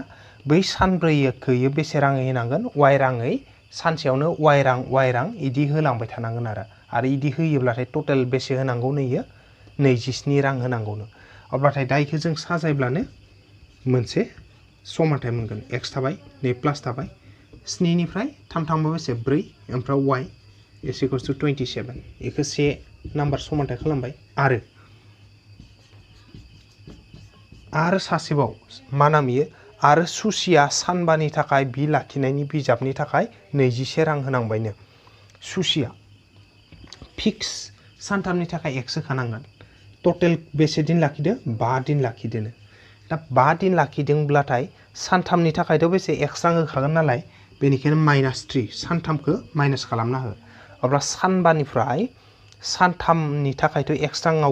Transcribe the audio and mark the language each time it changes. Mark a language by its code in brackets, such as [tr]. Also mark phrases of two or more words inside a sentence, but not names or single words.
[brx] बै सानब्रैखौ इयो बेसे राङै होनांगोन y राङै सानसेयावनो y रां इदि होलांबाय थानांगोन आरो इदि होयोब्लाथाय टटेल बेसे होनांगौनो इयो 27 रां होनांगौनो अब्लाथाय दा इखौ जों साजायब्लानो मोनसे समानथाय मोनगोन x थाबाय नै प्लास थाबाय 7 निफ्राय 3 थांबा बेसे 4 ओमफ्राय [en] y is equals to 27 [brx] इखौ से नाम्बार समानथाय खालामबाय आरो सासेबाव मा नाम इयो आरो सुसिया सानबानि थाखाय बि लाखिनायनि बिजाबनि थाखाय 21 रां होनांबायनो सुसिया फिक्स सानथामनि थाखाय x होखानांगोन टटेल बेसे दिन लाखिदो 5 दिन लाखिदोनो दा 5 दिन लाखिदोंब्लाथाय सानथामनि थाखायथ' बेसे x रां होखागोन नालाय बेनिखायनो -3 सानथामखौ माइनास खालामना हो अब्ला सानबानिफ्राय सानथामनि थाखायथ' x राङाव